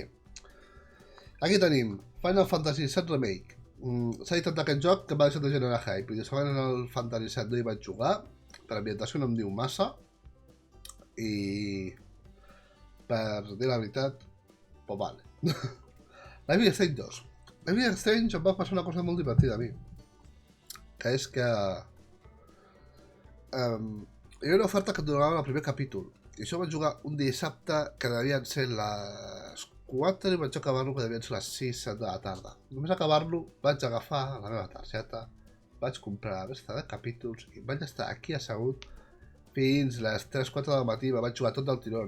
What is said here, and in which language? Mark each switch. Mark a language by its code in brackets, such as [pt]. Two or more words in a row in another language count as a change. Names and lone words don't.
[ca] Aquí tenim Final Fantasy VII Remake. S'ha editat aquest joc que m'ha deixat de generar hype. I segons el Fantasy VII no hi vaig jugar, per ambientació no em diu massa. I per dir la veritat, pues vale. Life is Strange 2. Life is Strange em va passar una cosa molt divertida a mi. Que és que... hi havia una oferta que et donava el primer capítol. I això vaig jugar un dissabte que devien ser les 4 i vaig acabar-lo que devien ser les 6 de la tarda. Només acabar-lo vaig agafar la meva targeta, vaig comprar la resta de capítols i vaig estar aquí assegut fins les 3-4 del matí, me vaig jugar tot [es] del tirón.